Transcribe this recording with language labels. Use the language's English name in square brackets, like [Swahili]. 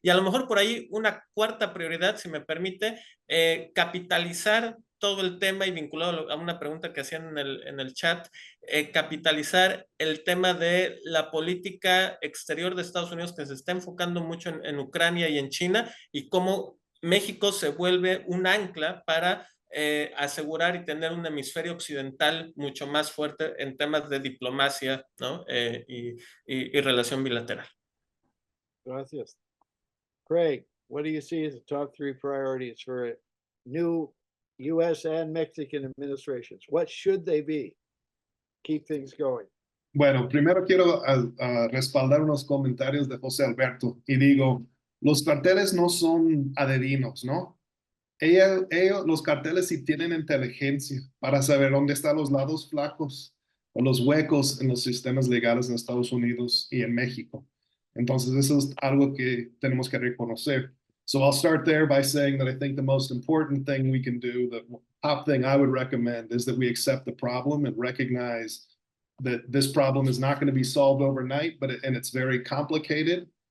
[Spanish] Y a lo mejor por ahí una cuarta prioridad, si me permite, capitalizar todo el tema, y vinculado a una pregunta que hacían en el chat, capitalizar el tema de la política exterior de Estados Unidos, que se está enfocando mucho en Ucrania y en China, y cómo México se vuelve un ancla para asegurar y tener un hemisferio occidental mucho más fuerte en temas de diplomacia, ¿no? Y relación bilateral. Gracias. [English] Craig, what do you see as the top 3 priorities for new U.S. and Mexican administrations? What should they be? Keep things going. [Spanish] Bueno, primero quiero respaldar unos comentarios de José Alberto y digo, los carteles no son adivinos, ¿no? Los carteles sí tienen inteligencia para saber dónde están los lados flacos o los huecos en los sistemas legales en Estados Unidos y en México. Entonces, eso es algo que tenemos que reconocer. [English] So I'll start there by saying that I think the most important thing we can do, the top thing I would recommend, is that we accept the problem and recognize that this problem is not going to be solved overnight, and it's very complicated.